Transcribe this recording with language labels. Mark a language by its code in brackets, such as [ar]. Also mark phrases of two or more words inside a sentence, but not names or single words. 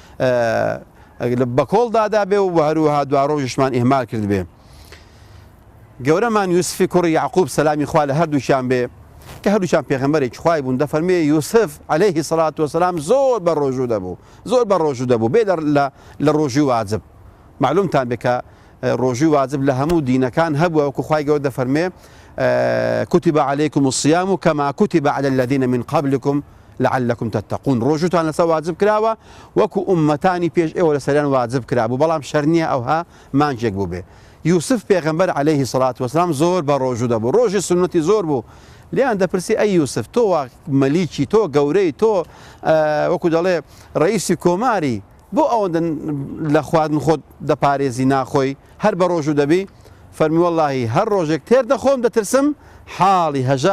[ckb] بە کۆڵدادا بێ و هەروەها دوا ڕۆژشمان ئێمال کرد بێ گەورەمان یوسفی کوڕی یعقوب سەلامی خوا لە هەردووشیان بێ کە هەردووشیان پێغەمبەرێکی خوای بوون دەفەرمێ یوسف [ar] عەلەیهی سەڵات وەسەلام [ckb] زۆر بە ڕۆژوو دەبوو بێ لە ڕۆژی واجب معلومتان بێ کە ڕۆژی واجب لە هەموو دینەکان هەبووە وەکو خوای گەورە دەفەرمێ [ar] كتب عليكم الصيام كما كتب على الذين من قبلكم لعلكم تتقون [ckb] ڕۆژوتان لەسەر واجب کراوە وەکو ئومەتانی پێش ئێوە لەسەریان واجب کرابوو بەڵام شەر نییە ئەوها مانجێک بوو بێ یوسف پێغەمبەر [ar] عەلەیهی سەڵات وەسەلام [ckb] زۆر بە ڕۆژوو دەبوو ڕۆژی سنەتی زۆر بوو لیان دەپرسی ئەی یوسف تۆ مەلیکی تۆ گەورەی تۆ وەکو دەڵێ ڕئیسی کۆماری بۆ ئەوەندە لە خواردن خۆت دەپارێزی ناخۆی هەر بە ڕۆژوو دەبی فەرمی وەڵڵاهی هەر ڕۆژێک تێر دەخۆم دەترسم حاڵی هەژار